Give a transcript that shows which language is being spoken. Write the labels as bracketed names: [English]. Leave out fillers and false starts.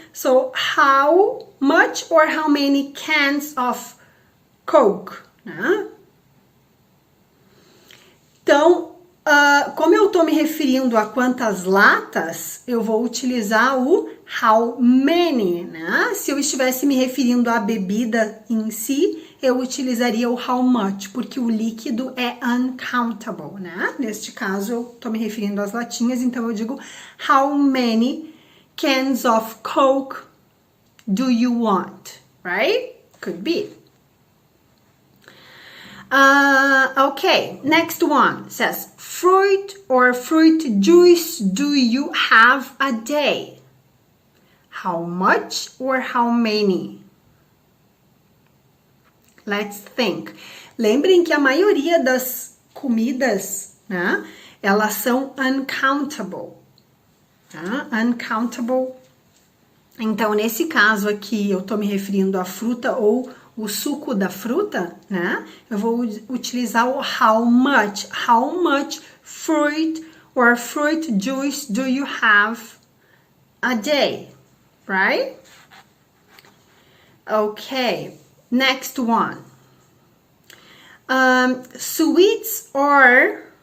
[English] So, how much or how many cans of Coke? [Portuguese] Né? Então, como eu tô me referindo a quantas latas, eu vou utilizar o how many, né? Se eu estivesse me referindo à bebida em si, eu utilizaria o how much, porque o líquido é uncountable, né? Neste caso, eu tô me referindo às latinhas, então eu digo [English] how many cans of Coke do you want, right? Could be. Okay, next one says, fruit or fruit juice do you have a day? How much or how many? Let's think. [Portuguese] Lembrem que a maioria das comidas, né, elas são uncountable. Tá? [English] Uncountable. [Portuguese] Então, nesse caso aqui, eu tô me referindo à fruta ou o suco da fruta, né? Eu vou utilizar o how much. [English] How much fruit or fruit juice do you have a day? Right? Okay. Next one. Sweets or